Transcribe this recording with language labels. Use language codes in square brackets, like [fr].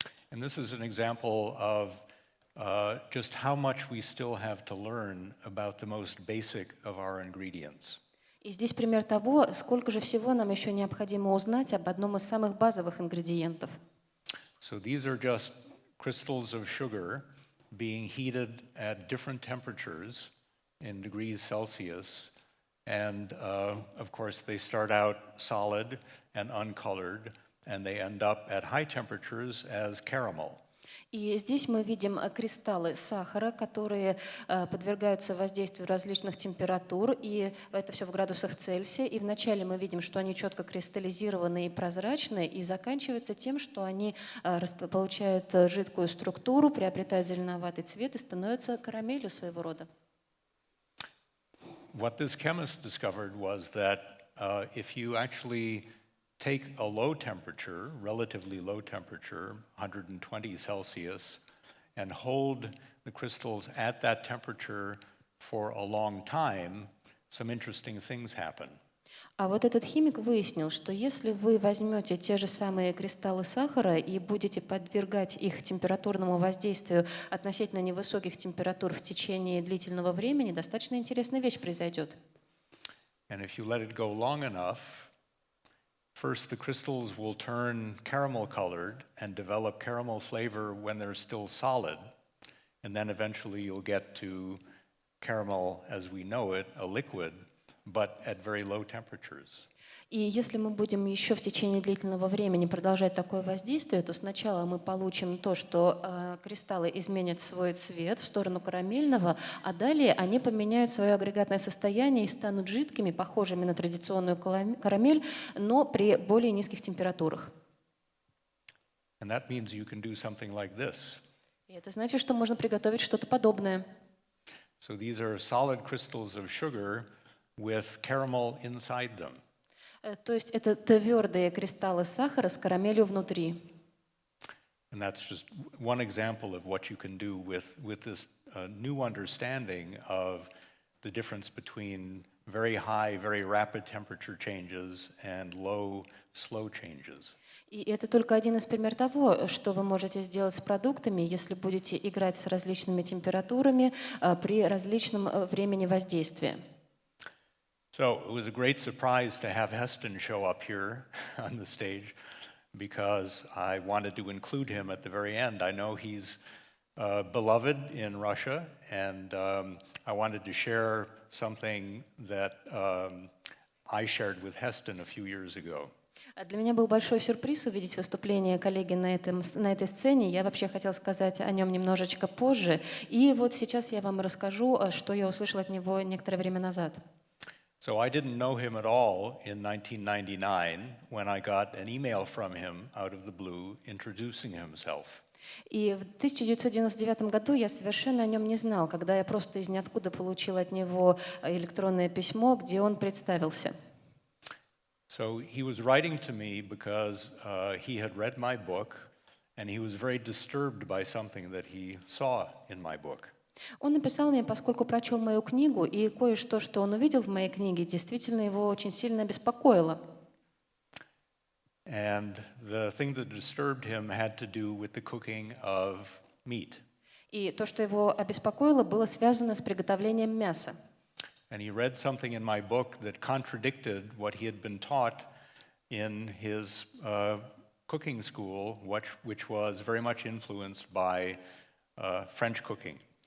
[en] And this is an example of just how much we still have to learn about the most basic of our ingredients. [ru] И здесь пример того, сколько же всего нам еще необходимо узнать об одном из самых базовых ингредиентов. [en] So these are just crystals of sugar being heated at different temperatures in degrees Celsius. And of course, they start out solid and uncolored, and they end up at high temperatures as caramel. [ru] И здесь мы видим кристаллы сахара, которые подвергаются воздействию различных температур, и это все в градусах Цельсия. И вначале мы видим, что они четко кристаллизированы и прозрачны, и заканчивается тем, что они получают жидкую структуру, приобретают зеленоватый цвет и становятся карамелью своего рода. [en] What this chemist discovered was that if you actually take a low temperature, relatively low temperature, 120 Celsius, and hold the crystals at that temperature for a long time, some interesting things happen. [ru] А вот этот химик выяснил, что если вы возьмете те же самые кристаллы сахара и будете подвергать их температурному воздействию относительно невысоких температур в течение длительного времени, достаточно интересная вещь произойдет. [en] And if you let it go long enough, first, the crystals will turn caramel colored and develop caramel flavor when they're still solid. And then eventually you'll get to caramel as we know it, a liquid, but at very low temperatures. [ru] И если мы будем еще в течение длительного времени продолжать такое воздействие, то сначала мы получим то, что кристаллы изменят свой цвет в сторону карамельного, а далее они поменяют свое агрегатное состояние и станут жидкими, похожими на традиционную карамель, но при более низких температурах. [en] And that means you can do something like this. [ru] И это значит, что можно приготовить что-то подобное. [en] So these are solid crystals of sugar with caramel inside them. [ru] То есть это твердые кристаллы сахара с карамелью внутри. [en] And that's just one example of what you can do with this new understanding of the difference between very high, very rapid temperature changes and low, slow changes. [ru] И это только один из примеров того, что вы можете сделать с продуктами, если будете играть с различными температурами при различном времени воздействия. [en] So it was a great surprise to have Heston show up here on the stage because I wanted to include him at the very end. I know he's beloved in Russia, and I wanted to share something that I shared with Heston a few years ago. [ru] Для меня был большой сюрприз увидеть выступление коллеги на этой сцене. Я вообще хотела сказать о нем немножечко позже. И вот сейчас я вам расскажу, что я услышала от него некоторое время назад. [en] So I didn't know him at all in 1999 when I got an email from him out of the blue introducing himself. [ru] И в 1999 году я совершенно о нем не знал, когда я просто из ниоткуда получила от него электронное письмо, где он представился. [en] So he was writing to me because he had read my book and he was very disturbed by something that he saw in my book. [ru] Он написал мне, поскольку прочел мою книгу, и кое-что, что он увидел в моей книге, действительно его очень сильно беспокоило. [en] And the thing that disturbed him had to do with the cooking of meat. [ru] И то, что его обеспокоило, было связано с приготовлением мяса. [en] And he read something in my book that contradicted what he had been taught in his cooking school, which was very much influenced by French cooking.